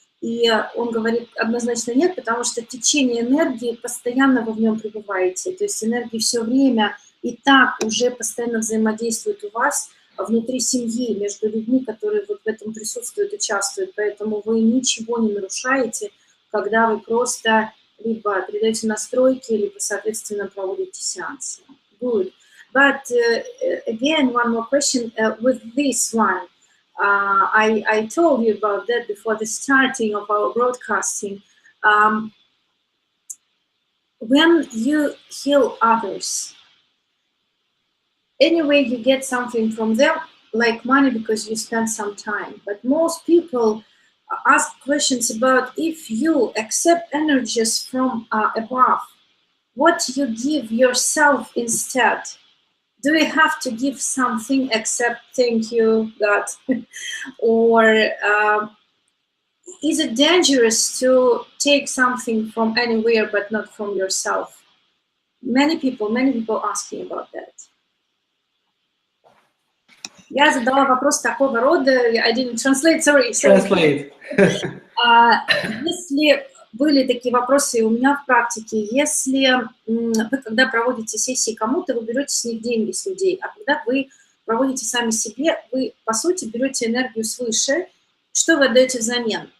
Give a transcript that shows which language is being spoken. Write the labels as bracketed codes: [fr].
[ru] И он говорит однозначно нет, потому что течение энергии, постоянно вы в нем пребываете, то есть энергии все время и так уже постоянно взаимодействует у вас внутри семьи, между людьми, которые вот в этом присутствуют, участвуют, поэтому вы ничего не нарушаете, когда вы просто либо передаете настройки, либо, соответственно, проводите сеансы. [en] Good. But again, one more question with this one. I told you about that before the starting of our broadcasting. When you heal others, anyway, you get something from them, like money because you spend some time, but most people ask questions about if you accept energies from above, what you give yourself instead. Do you have to give something except thank you, God? Or is it dangerous to take something from anywhere but not from yourself? Many people asking about that. [ru] Я задала вопрос такого рода, [en] I didn't translate, sorry. Translate. [ru] Если были такие вопросы у меня в практике, если вы, когда проводите сессии кому-то, вы берете с них деньги с людей, а когда вы проводите сами себе, вы, по сути, берете энергию свыше, что вы отдаете взамен?